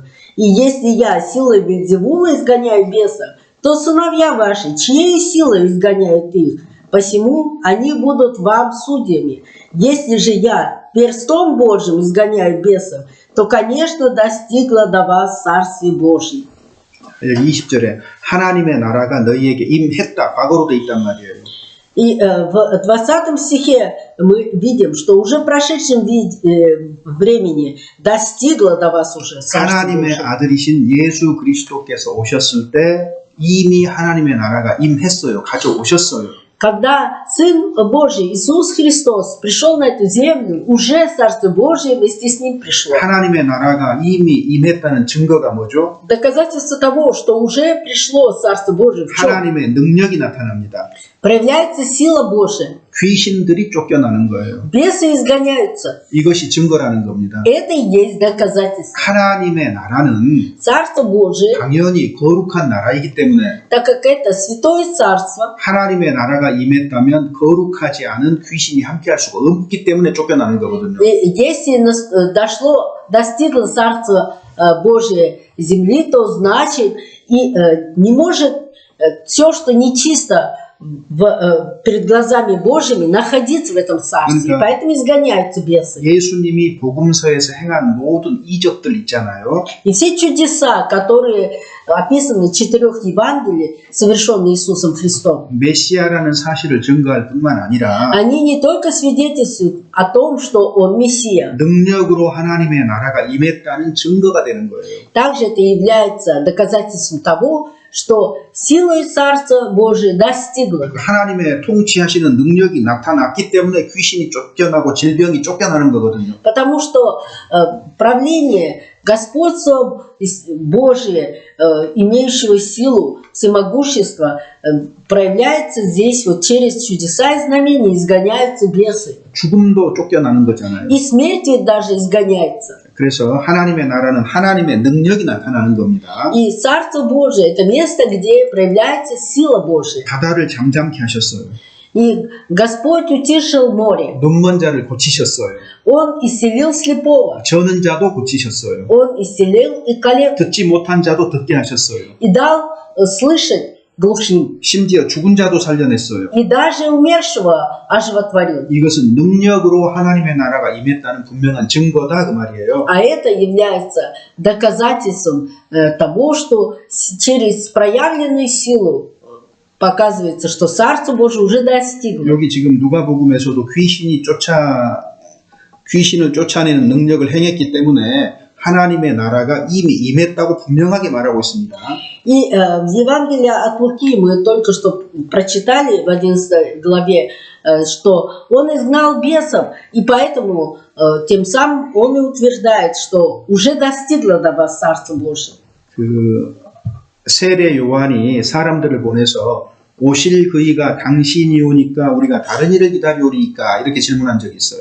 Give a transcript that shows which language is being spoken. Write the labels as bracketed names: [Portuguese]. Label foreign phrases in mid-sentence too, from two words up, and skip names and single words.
[Russian] И если я силой Вельзевула изгоняю бесов, то сыновья ваши, чьей силой изгоняют их? Посему они будут вам судьями. Если же я перстом Божьим изгоняю бесов, то, конечно, достигло до вас Царствие Божие». [Korean] 여기 20절에 하나님의 나라가 너희에게 임했다. 과거로 돼 있단 말이에요. [Russian] И в 20 стихе мы видим, что уже в прошедшем времени достигло до вас уже Царство [Korean] 하나님의 [Russian] Божие. [Korean] 아들이신 예수 그리스도께서 오셨을 때 이미 하나님의 나라가 임했어요. 가져오셨어요. [Russian] Когда Сын Божий Иисус Христос пришел на эту землю, уже Царство Божие вместе с Ним пришло. [Korean] 하나님의 나라가 이미 임했다는 증거가 뭐죠? [Russian] Доказательство того, что уже пришло Царство Божие, в чем? [Korean] 하나님의 능력이 나타납니다. [Russian] Проявляется сила Божия. [Korean] 귀신들이 쫓겨나는 거예요. [Russian] Бесы изгоняются. [Korean] 이것이 증거라는 겁니다. [Russian] Это и есть доказательство. [Korean] 하나님의 나라는 [Russian] Царство Божие, [Korean] 당연히 거룩한 나라이기 때문에 [Russian] так как это Святое Царство, [Korean] 하나님의 나라가 임했다면 거룩하지 않은 귀신이 함께할 수가 없기 때문에 쫓겨나는 거거든요. [Russian] и если достигло Царство Божие земли, то значит и не может все, что нечисто перед глазами Божьими, находиться в этом царстве. [Korean] 그러니까 [Russian] Поэтому изгоняются бесы. [Korean] 예수님이 복음서에서 행한 모든 이적들 있잖아요. [Russian] И все чудеса, которые описаны в 4 Евангелиях, совершенные Иисусом Христом, [Korean] 메시아라는 사실을 증거할 뿐만 아니라 [Russian] они не только свидетельствуют о том, что Он Мессия, [Korean] 능력으로 하나님의 나라가 임했다는 증거가 되는 거예요. [Russian] также это является доказательством того, что силой Царства Божие достигло. [Korean] 하나님의 통치하시는 능력이 나타났기 때문에 귀신이 쫓겨나고 질병이 쫓겨나는 거거든요. [Russian] Потому что правление, господство Божие, имеющего силу, всемогущество, проявляется здесь вот через чудеса и знамения, изгоняются бесы. [Korean] 죽음도 쫓겨나는 거잖아요. [Russian] И смерть ведь даже изгоняется. [Korean] 그래서 하나님의 나라는 하나님의 능력이 나타나는 겁니다. [Russian] И Царство Божие – это место, где проявляется сила Божия. [Korean] 바다를 잠잠케 하셨어요. [Russian] И Господь утешил море. [Korean] 눈먼 자를 고치셨어요. [Russian] Он исцелил слепого. [Korean] 저는 자도 고치셨어요. [Russian] Он исцелил и калеку. [Korean] 듣지 못한 자도 듣게 하셨어요. [Russian] И дал слышать глухим. [Korean] 심지어 죽은 자도 살려냈어요. [Russian] И даже умершего оживотворил. [Korean] 이것은 능력으로 하나님의 나라가 임했다는 분명한 증거다 그 말이에요. [Russian] А это является доказательством того, что через проявленную силу показывается, что Царство Божие уже достигло. [Korean] 여기 지금 누가복음에서도 귀신을 쫓아내는 능력을 행했기 때문에 하나님의 나라가 이미 임했다고 분명하게 말하고 있습니다. [Russian] И в Евангелии от Луки мы только что прочитали в 11 главе, что он изгнал бесов, и поэтому тем самым он и утверждает, что уже достигло до вас Царство Божие. [Korean] 그 세례 요한이 사람들을 보내서 오실 그이가 당신이 오니까 우리가 다른 일을 기다리오리까 이렇게 질문한 적이 있어요.